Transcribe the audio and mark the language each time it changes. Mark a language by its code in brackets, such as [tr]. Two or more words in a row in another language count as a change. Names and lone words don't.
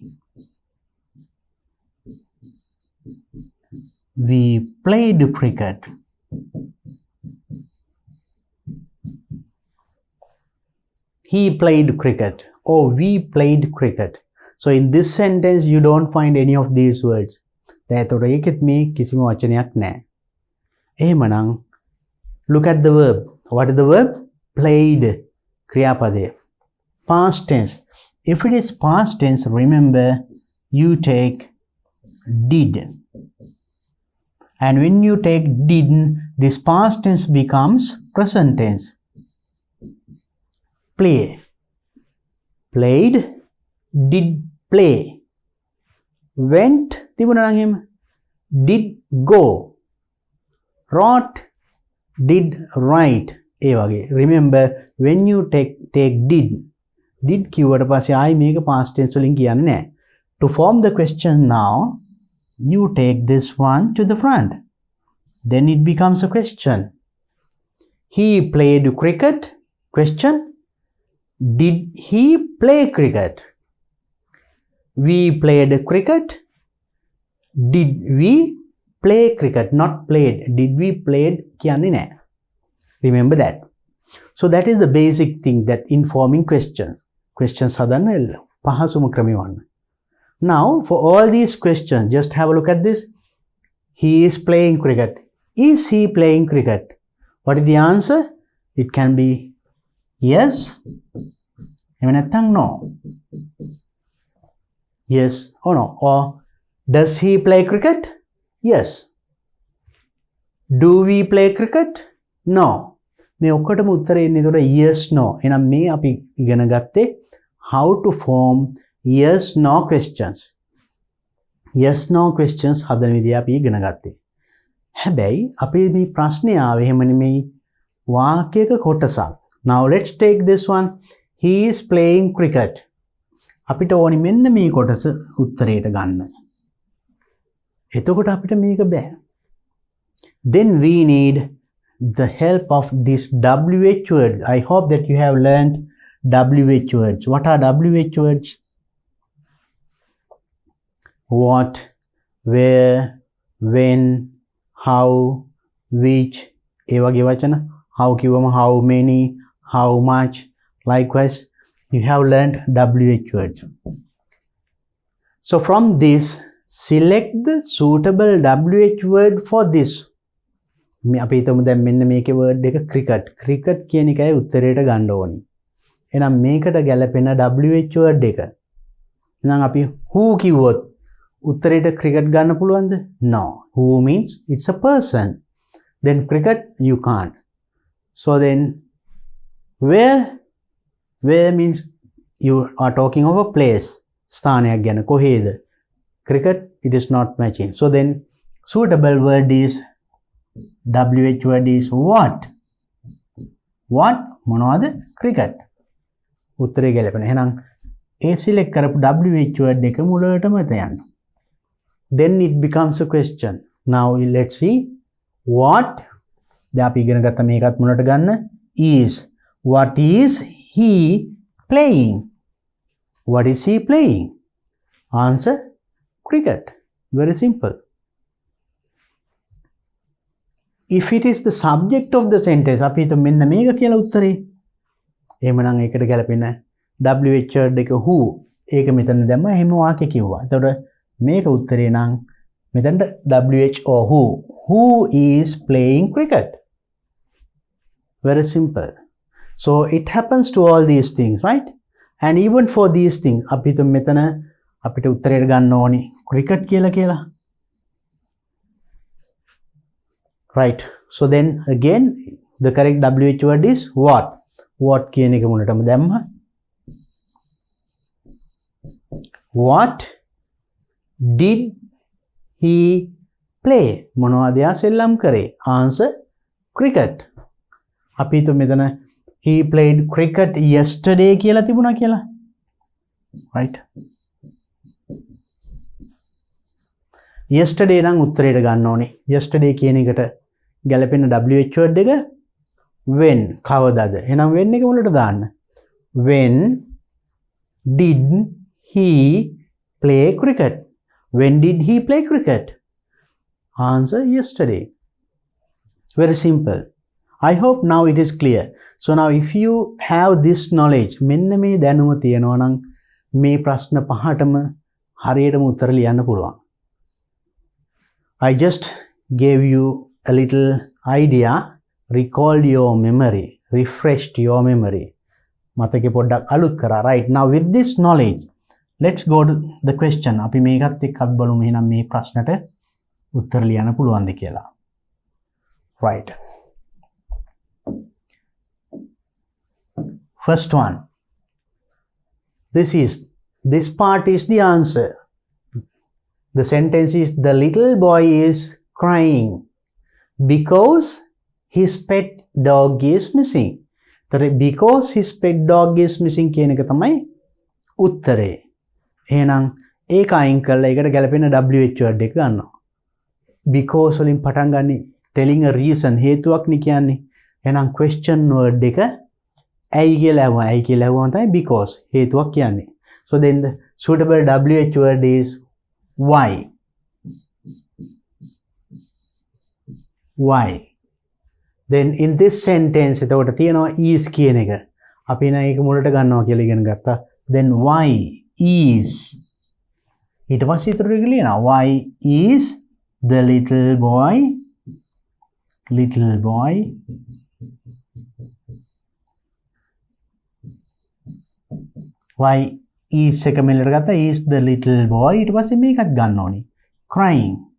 [en] We played cricket. He played cricket. Or we played cricket. So in this sentence, you don't find any of these words. [si] එතකොට ඒකෙත් මේ කිසිම වචනයක් නැහැ. එහෙමනම් [en] look at the verb. What is the verb? Played. [si] ක්‍රියාපදය. [en] Past tense. If it is past tense, remember you take did. And when you take did, this past tense becomes present tense. Play. played, did play, went [si] තිබුණා නම් එහෙම, [en] did go, wrote, did write. [si] ඒ වගේ [en] remember when you take did [si] කිව්වට පස්සේ ආයි මේක [en] past tense [si] වලින් කියන්නේ නැහැ. [en] To form the question now, you take this one to the front, then it becomes a question. He played cricket? Question. Did he play cricket? We played cricket. Did we play cricket? Not played. Did we played [si] කියන්නේ නැහැ. [en] Remember that. So that is the basic thing that informing questions. [si] Questions හදන්න පහසුම ක්‍රමය වන්න. [en] Now for all these questions, just have a look at this. He is playing cricket. Is he playing cricket? What is the answer? It can be yes. [si] එහෙම නැත්නම් [en] no. Yes or no. Or does he play cricket? Yes. Do we play cricket? No. [si] මේ ඔක්කොටම උත්තරේ එන්නේ එතකොට [en] yes no. [si] එහෙනම් මේ අපි ඉගෙන ගත්තේ [en] how to form yes no questions. Yes no questions [si] හදන විදිය අපි ඉගෙන ගත්තේ. හැබැයි අපි මේ ප්‍රශ්නේ ආවේ එහෙම නෙමෙයි වාක්‍යයක කොටසක්. [en] Now let's take this one. He is playing cricket. [si] අපිට ඕනි මෙන්න මේ කොටස උත්තරයට ගන්න. එතකොට අපිට මේක බෑ. [en] Then we need the help of this WH words. I hope that you have learned WH words. What are WH words? What, where, when, how, which. [si] ඒ වගේ වචන. [en] How කිව්වම how many, how much. Likewise, you have learned WH words. So from this, select the suitable WH word for this. [si] අපි හිතමු දැන් මෙන්න මේකේ word එක cricket. cricket කියන එකයි උත්තරයට ගන්න ඕනි. එහෙනම් මේකට ගැලපෙන [en] WH word [si] එක. එහෙනම් අපි who කිව්වොත් උත්තරයට cricket ගන්න පුළුවන්ද? [en] No. Who means it's a person. Then cricket you can't. So then where means you are talking of a place. [si] ස්ථානයක් ගැන කොහේද? [en] cricket it is not matching. So then suitable word is WH word is what? What? [si] මොනවද? cricket. උත්තරේ ගැලපෙන. එහෙනම් ඒ select කරපු [en] WH word [si] එක මුලටම තියන්න. [en] Then it becomes a question. Now let's see what. [si] දැන් අපි ඉගෙන ගත්ත මේකත් මුලට ගන්න is. [en] What is he playing? What is he playing? Answer cricket. Very simple. If it is the subject of the sentence, [si] අපි හිතමු මෙන්න මේක කියලා උත්තරේ. එහෙමනම් ඒකට ගැලපෙන [en] WH word [si] එක who. ඒක මෙතන දැම්ම එහෙම වාක්‍ය කිව්වා. එතකොට මේක උත්තරේ නම් මෙතනට [en] WH or who. Who is playing cricket? Very simple. So it happens to all these things, right? And even for these things, [si] අපි හිතමු මෙතන අපිට උත්තරයට ගන්න ඕනි cricket කියලා. [en] Right. So then again the correct WH word is what. [si] What කියන එක මුලටම දැම්ම. [en] What did he play? [si] මොනවද යා සෙල්ලම් කරේ? [en] Answer cricket. [si] අපි හිතමු මෙතන [en] he played cricket yesterday [si] කියලා තිබුණා කියලා. Right. yesterday නම් උත්තරයට ගන්න ඕනේ. yesterday කියන එකට ගැලපෙන [en] WH word [si] එක when කවදාද? එහෙනම් when එක මුලට දාන්න. [en] When did he play cricket? When did he play cricket? Answer yesterday. Very simple. I hope now it is clear. So now if you have this knowledge, [si] මෙන්න මේ දැනුම තියෙනවා නම් මේ ප්‍රශ්න පහටම හරියටම උත්තර ලියන්න පුළුවන්. [en] I just gave you a little idea, recalled your memory, refreshed your memory. [si] මතකෙ පොඩ්ඩක් අලුත් කරා. [en] Right. Now with this knowledge, let's go to the question. [si] අපි මේකත් එක්කත් බලමු එහෙනම් මේ ප්‍රශ්නට උත්තර ලියන්න පුළුවන්ද කියලා. [en] Right. First one. this part is the answer. The sentence is, the little boy is crying because his pet dog is missing. Because his pet dog is missing [si] කියන එක තමයි උත්තරේ. එහෙනම් ඒක අයින් කරලා ඒකට ගැලපෙන [en] WH word [si] එක ගන්නවා. [en] Because [si] වලින් පටන් ගන්නේ [en] telling a reason, [si] හේතුවක් නේ කියන්නේ. එහෙනම් [en] question word [si] එක ඇයි කියලා ඇහුවා. ඇයි කියලා ඇහුවම තමයි because හේතුවක් කියන්නේ. [en] So then the suitable WH word is why. Why. Then in this sentence [si] එතකොට තියෙනවා [en] is [si] කියන එක. අපි නම් ඒක මුලට ගන්නවා කියලා ඉගෙන ගත්තා. [en] Then why is. [si] ඊට පස්සේ ඊටු ටික ලියනවා. [en] Why is the little boy why is [si] එක මෙලට ගත්තා. [en] is the little boy [si] ඊට පස්සේ මේකත් ගන්න ඕනේ. [en] crying.